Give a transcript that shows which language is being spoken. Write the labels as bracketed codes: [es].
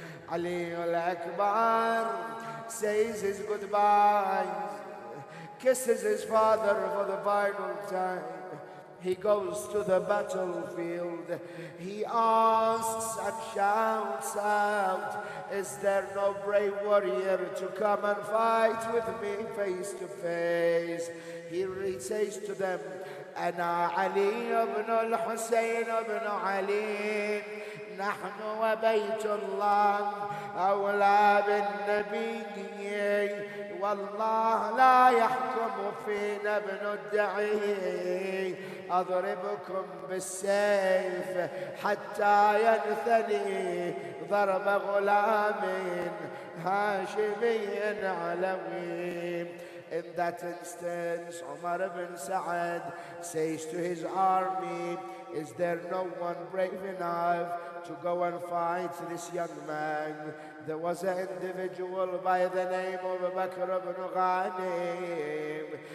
[en] Ali al-Akbar says his goodbyes, kisses his father for the final time. He goes to the battlefield. He asks and shouts out, "Is there no brave warrior to come and fight with me face to face?" He says to them, [ar] "أنا علي بن الحسين بن علي نحن وبيت الله أولى بالنبي والله لا يحكم فينا ابن الدعي أضربكم بالسيف حتى ينثني ضرب غلام هاشمي علوي." [en] In that instance, Umar ibn Sa'ad says to his army, "Is there no one brave enough to go and fight this young man?" There was an individual by the name of Bakr ibn Ghanim.